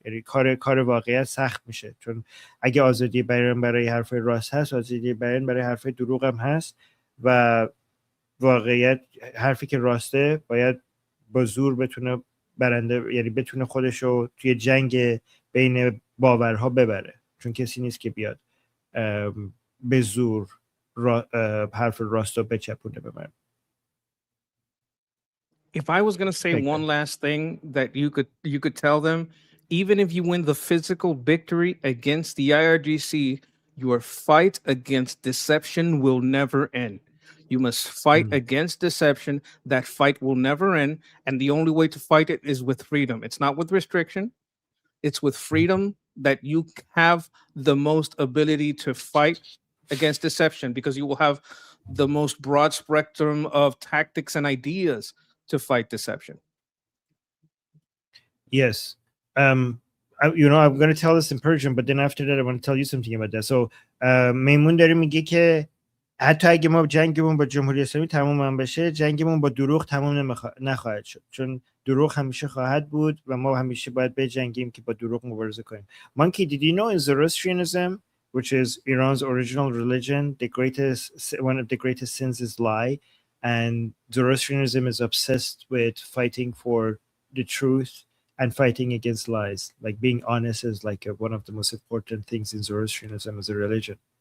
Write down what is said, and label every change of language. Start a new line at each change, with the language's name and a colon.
Persian: یعنی کار واقعیت سخت میشه، چون اگه آزادی بیان برای حرف راست هست، آزادی بیان برای حرف دروغ هم هست و واقعیت حرفی که راسته باید با زور بتونه برنده، یعنی بتونه خودشو توی جنگ بین باورها ببره، چون کسی نیست که بیاد به زور حرف راست رو بچپونه به من.
English: If I was going to say one last thing that you could tell them, even if you win the physical victory against the IRGC, your fight against deception will never end. You must fight against deception. That fight will never end. And the only way to fight it is with freedom. It's not with restriction. It's with freedom that you have the most ability to fight against deception, because you will have the most broad spectrum of tactics and ideas to fight deception. Yes. I'm going to tell this in Persian, but then after that, I want to tell you something about that.
Persian: So, میمون داره میگه که حتی اگه ما جنگمون با جمهوری اسلامی تمام هم بشه، جنگمون با دروغ تمام نخواهد شد، چون دروغ همیشه خواهد بود و ما همیشه باید بجنگیم که با دروغ مبارزه کنیم.
English: Monkey, did you know in Zoroastrianism, which is Iran's original religion, one of the greatest sins is lie, and Zoroastrianism is obsessed with fighting for the truth and fighting against lies. Like being honest is like one of the most important things in Zoroastrianism as a religion.